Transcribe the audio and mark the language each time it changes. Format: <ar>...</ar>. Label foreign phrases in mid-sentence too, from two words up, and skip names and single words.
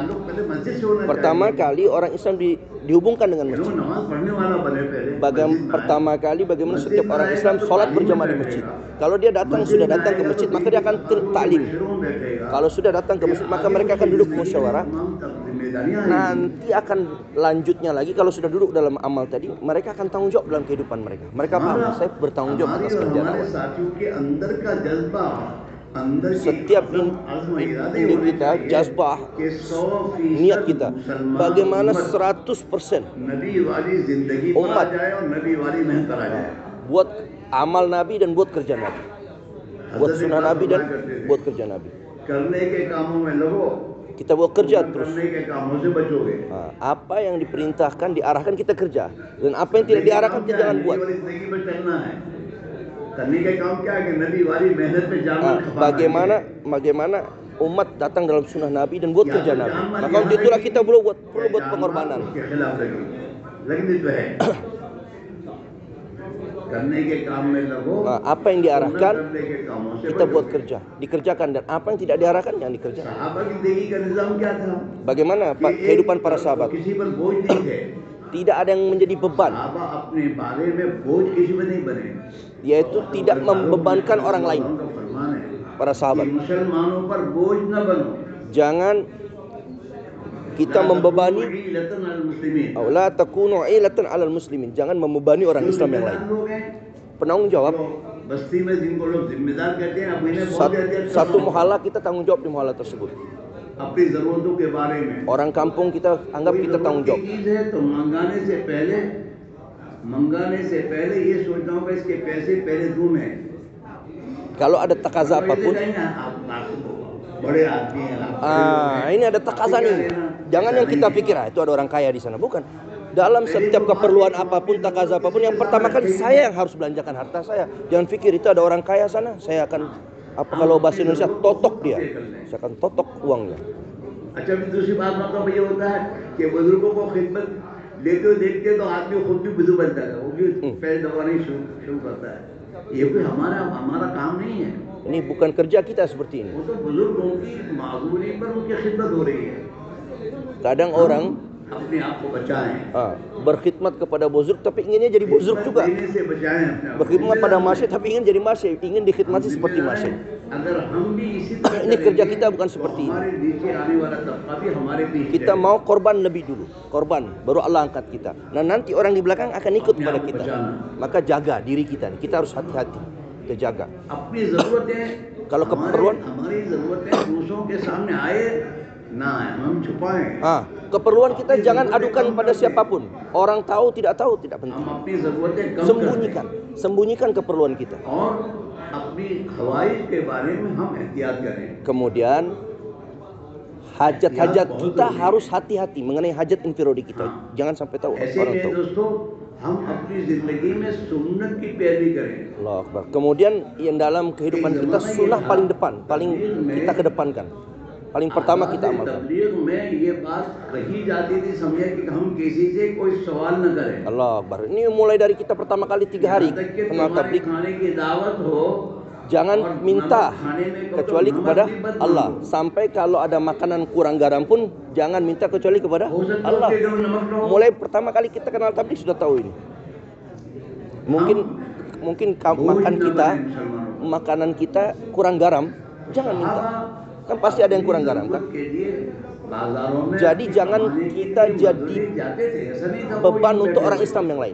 <id>Pertama kali orang Islam dihubungkan dengan masjid. Pertama kali bagaimana setiap orang Islam sholat berjamaah di masjid. Kalau dia sudah datang ke masjid, maka dia akan ta'lim. Kalau sudah datang ke masjid, maka mereka akan duduk musyawarah.</id> <hi>जिम्मेदारियां आएंगी।</hi> <id>nanti akan lanjutnya lagi kalau sudah duduk dalam amal tadi, mereka akan tanggung jawab dalam kehidupan mereka. Mereka paham, saya bertanggung jawab</id> <hi>हमारी</hi> <id>atas</id> <hi>और</hi> <id>kerjaan</id> <hi>हमारे</hi> <id>awal.</id> <hi>साथियों के अंदर का जज्बा, अंदर की</hi> <id>Setiap</id> <hi>अज़्म इरादे</hi> <id>ini</id> <hi>होने</hi> <id>kita,</id> <hi>चाहिए</hi> <id>jazbah,</id> <hi>कि 100%</hi> <id>niat kita,</id> <hi>मुसलमान</hi> <id>bagaimana</id> <hi>उम्मत 100% नबी वाली जिंदगी पर आ उम्मत जाए और नबी वाली मेहनत पर आ जाए।</hi> <id>buat amal Nabi dan buat kerja Nabi, buat</id> <hi>हज़रत</hi> <id>sunnah</id> <hi>इकबाल</hi> <id>Nabi dan</id> <hi>फरमाया करते थे,</hi> <id>buat kerja Nabi.</id> <hi>करने के कामों में लगो,</hi> <id>Kita buat kerja</id> <hi>न</hi> <id>terus.</id> <hi>करने के कामों से बचोगे।</hi> <id>Apa yang diperintahkan, diarahkan kita kerja, dan apa yang tidak diarahkan kita jangan buat.</id> <hi>नबी वाली जिंदगी पर चलना है। करने के काम क्या है कि नबी वाली मेहनत पे जान</hi> <id>Bagaimana umat datang dalam sunnah Nabi dan buat kerja Nabi. Maka untuk itulah kita perlu buat pengorbanan.</id> <hi>लेकिन तो है करने के काम में लगो,</hi> <id>Apa yang diarahkan</id> <hi>करने के कामों से</hi> <id>kita buat</id> <hi>बचो।</hi> <id>kerja, dikerjakan, dan apa yang tidak diarahkan jangan dikerjakan.</id> <hi>सहाबा की जिंदगी का निजाम क्या था?</hi> <id>Bagaimana kehidupan para sahabat?</id> <hi>किसी पर बोझ नहीं थे।</hi> <id>Tidak ada yang menjadi beban,</id> <hi>सहाबा अपने बारे में बोझ किसी पर नहीं बने।</hi> <id>yaitu tidak membebankan orang lain.</id> <hi>उनका फरमान है</hi> <id>Para</id> <hi>कि</hi> <id>sahabat,</id> <hi>मुसलमानों पर बोझ न बनो।</hi> <id>jangan kita membebani, लतन अल मुस्लिमीन।</id> <ar>لا تكونوا عالة على المسلمين,</ar> <id>jangan membebani orang Islam yang lain.</id> <hi>लोग हैं</hi> <id>Penanggung jawab,</id> <hi>जो बस्ती में जिनको लोग जिम्मेदार कहते हैं, अब इन्हें बोझ</hi> <id>satu,</id> <hi>देते हैं</hi> <id>satu muhala kita tanggung jawab di muhala tersebut.</id> <hi>अपनी जरूरतों के बारे में।</hi> <id>Orang kampung kita anggap</id> <hi>कोई</hi> <id>kita tanggung</id> <hi>जरूरत</hi> <id>jawab.</id> <hi>की चीज है तो मंगाने से पहले ये सोचता हूँ कि इसके पैसे पहले दूं मैं।</hi> <id>Kalau ada takaza apapun,</id> <hi>बड़े आदमी हैं,</hi> <id>ini ada takaza nih. Jangan yang kita pikir, itu ada orang kaya di sana. Bukan. Dalam setiap keperluan apapun, takaza apapun, yang pertama kali saya yang harus belanjakan harta saya. Jangan pikir itu ada orang kaya sana, saya akan, apa kalau bahasa Indonesia, totok dia. Saya akan totok uangnya.</id> <hi>अच्छा भी दूसरी बात मतलब ये होता है कि बुजुर्गों को खिदमत लेते देखते तो आदमी खुद भी बुजुर्ग बनता है, वो भी पैर दबाने शुरू करता है। ये कोई हमारा काम नहीं है।</hi> <id>Ini bukan kerja kita seperti ini.</id> <hi>वो तो बुजुर्गों की माजूरी पर उनकी खिदमत हो रही है।</hi> <id>Kadang orang</id> <hi>अपने आप को बचाएं,</hi> <id>berkhidmat kepada buzurg tapi inginnya jadi buzurg juga.</id> <hi>देने से बचाएं अपने आप को।</hi> <id>Berkhidmat pada masyid tapi ingin jadi masyid, ingin dikhidmati seperti masyid.</id> <hi>अगर हम भी इसी तरह</hi> <id>Ini kerja kita bukan seperti ini.</id> <hi>हमारे नीचे आने वाला तबका भी हमारे पीछे</hi> <id>Kita mau korban lebih dulu, korban baru Allah angkat kita. Nah nanti orang di belakang akan ikut kepada kita. Maka jaga diri kita, kita harus hati-hati, kita jaga.</id> <hi>अपनी जरूरतें</hi> <id>Kalau keperluan,</id> <hi>हमारी जरूरतें दूसरों के सामने आए ना आए, हम छुपाएं।</hi> <id>keperluan kita jangan adukan pada siapapun. Orang tahu tidak penting.</id> <hi>हम अपनी जरूरतें कम</hi> <id>Sembunyikan keperluan kita.</id> <hi>करें और अपनी ख्वाहिश के बारे में हम एहतियात करें।</hi> <id>Kemudian hajat-hajat kita harus hati-hati mengenai hajat infirodi kita. Jangan sampai tahu</id> <hi>ऐसे</hi> <id>orang</id> <hi>में</hi> <id>tahu.</id> <hi>दोस्तों हम अपनी जिंदगी में सुन्नत की पैरवी करें।</hi> <ar>الله أكبر.</ar> <id>Kemudian yang dalam kehidupan kita sunnah paling depan, paling kita kedepankan. Paling pertama kita amalkan.</id> <hi>तबलीग में ये बात कही जाती थी, समझे कि हम किसी से कोई सवाल न करें।</hi> <ar>الله أكبر.</ar> <id>Ini mulai dari kita pertama kali 3 hari</id> <hi>जब तक कि</hi> <id>kenal</id> <hi>तुम्हारी</hi> <id>tabligh,</id> <hi>खाने की दावत हो,</hi> <id>jangan minta kecuali kepada Allah. Sampai kalau ada makanan kurang garam pun jangan minta kecuali kepada</id> <hi>हो सकता</hi> <id>Allah.</id> <hi>है कि जब नमक न हो,</hi> <id>Mulai pertama kali kita kenal tabligh sudah tahu ini. Mungkin makan kita, makanan kita kurang garam, jangan minta. Kan pasti ada yang kurang garam kan? Jadi jangan kita jadi beban untuk orang Islam yang lain.</id>